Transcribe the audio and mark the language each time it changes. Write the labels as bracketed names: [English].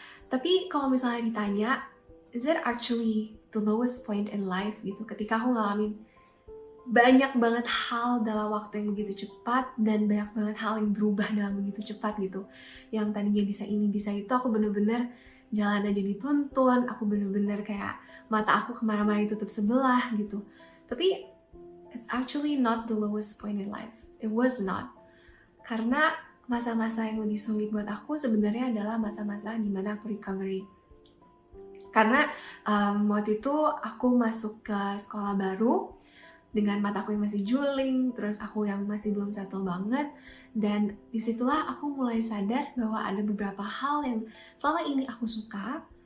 [Indonesian] Tapi kalau misalnya ditanya, [English] is it actually the lowest point in life [Indonesian] gitu, ketika aku ngalamin banyak banget hal dalam waktu yang begitu cepat, dan banyak banget hal yang berubah dalam begitu cepat gitu. Yang tadinya bisa ini, bisa itu, aku bener-bener jalan aja dituntun, aku bener-bener kayak mata aku kemana-mana ditutup sebelah gitu. [English] Tapi it's actually not the lowest point in life. It was not. [Indonesian] Karena masa-masa yang lebih sulit buat aku sebenarnya adalah masa-masa dimana aku recovery. Karena waktu itu aku masuk ke sekolah baru, dengan mataku yang masih juling, terus aku yang masih belum settle banget, dan disitulah aku mulai sadar bahwa ada beberapa hal yang selama ini aku suka.